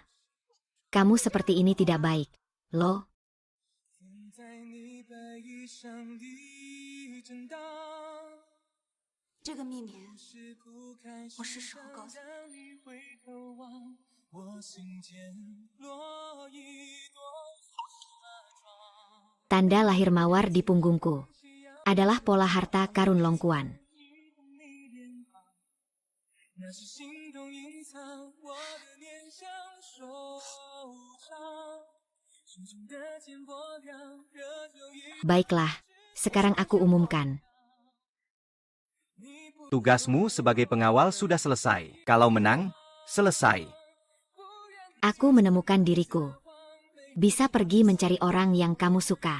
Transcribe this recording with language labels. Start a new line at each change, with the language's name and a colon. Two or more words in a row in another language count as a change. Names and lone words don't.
Indonesian: Kamu seperti ini tidak baik, loh.
Chinese: 在你白衣上的震荡，这个秘密是不开我是时候告诉你。让你回头望，我心间落一朵花妆。
Indonesian: Tanda lahir mawar di punggungku. Adalah pola harta karun Longkuan.
Chinese: 那是心动隐藏我的念想收藏，手中的剑薄凉，热酒一
Indonesian: Baiklah, sekarang aku umumkan. Tugasmu sebagai pengawal sudah selesai. Kalau menang, selesai. Aku menemukan diriku. Bisa pergi mencari orang yang kamu suka.